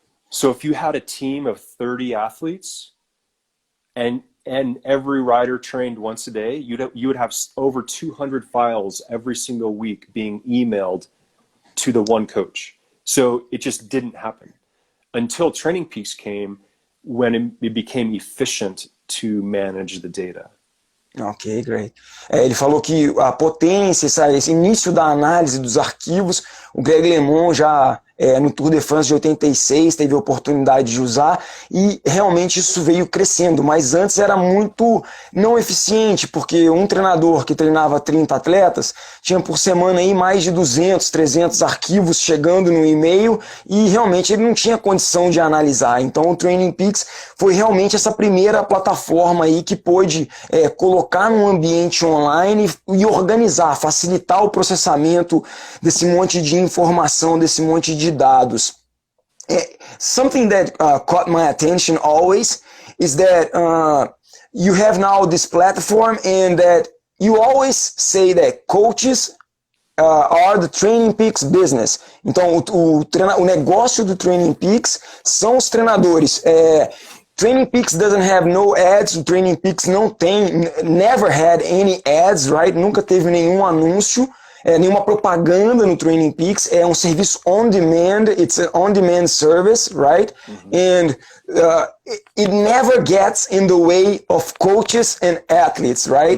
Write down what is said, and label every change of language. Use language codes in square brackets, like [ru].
[en] So if you had a team of 30 athletes and every rider trained once a day, you would have over 200 files every single week being emailed to the one coach. So it just didn't happen until Trainingpeaks came, when it became efficient to manage the data. Ok, great. [pt] Ele falou que a potência, esse início da análise dos arquivos, o Greg LeMond já no Tour de France de 86 teve a oportunidade de usar e realmente isso veio crescendo, mas antes era muito não eficiente, porque um treinador que treinava 30 atletas tinha por semana aí mais de 200, 300 arquivos chegando no e-mail e realmente ele não tinha condição de analisar. Então o Trainingpeaks foi realmente essa primeira plataforma aí que pôde colocar num ambiente online e organizar, facilitar o processamento desse monte de informação, desse monte de dados. [en] Something that caught my attention always is that you have now this platform and that you always say that coaches are the Trainingpeaks business. [pt] Então o negócio do Trainingpeaks são os treinadores. [en] Trainingpeaks doesn't have no ads, [pt] o Trainingpeaks não tem, [en] never had any ads, right? [pt] Nunca teve nenhum anúncio, nenhuma propaganda no Trainingpeaks, é um serviço on demand, [en] it's an on-demand service, right? [pt] Mm-hmm. [en] And it never gets in the way of coaches and athletes, right?